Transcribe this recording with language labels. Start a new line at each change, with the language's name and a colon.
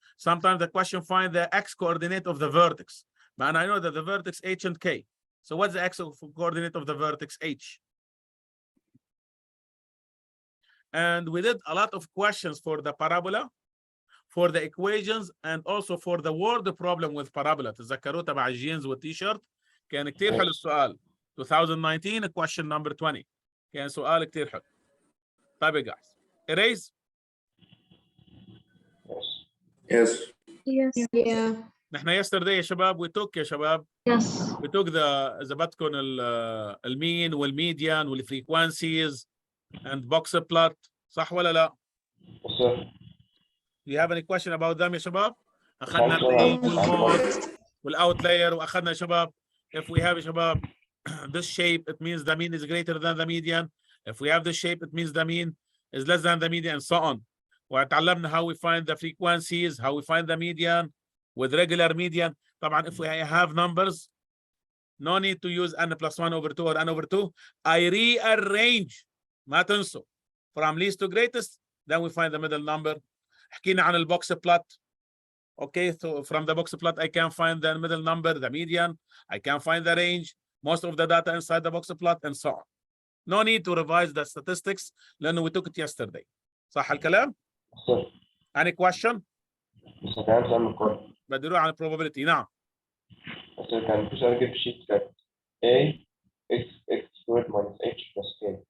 English: Sometimes the question find the x coordinate of the vertex. And I know that the vertex H and K. So what's the x coordinate of the vertex H? And we did a lot of questions for the parabola, for the equations, and also for the word problem with parabola.
Arabic: تذكروا تبع الجينز والتيشيرت كان كتير حلو السؤال. 2019 question number 20 كان سؤال كتير حلو. طيب يا guys, erase.
English: Yes. yes, Yeah. نحن yesterday يا شباب we took يا شباب yes, we took the إذا بدكم المين والميديان والفريكوانسيز and box plot.
Arabic: صح ولا لا؟
English: Yes, sir. Do you have any question about them يا شباب؟ أخذنا الرينج والمود والاوتلاير واخذنا يا شباب if we have يا شباب this shape it means the mean is greater than the median. If we have this shape it means the mean is less than the median and so on. وتعلمنا how we find the frequencies, how we find the median with regular median. طبعا if we have numbers no need to use n plus 1 over 2 or n over 2. I rearrange ما تنسوا from least to greatest, then we find the middle number.
Arabic: حكينا عن البوكس plot.
English: Okay, so from the box plot, I can find the middle number, the median. I can find the range, most of the data inside the box plot, and so on. No need to revise the statistics, لأنه we took it yesterday.
Arabic: صح الكلام؟
English: Yes, sir. Any question؟
Arabic: بس كان سؤال من قبل. بدي أروح على probability. نعم. بس كان في سؤال جه في الشيت كان A x squared minus h plus k.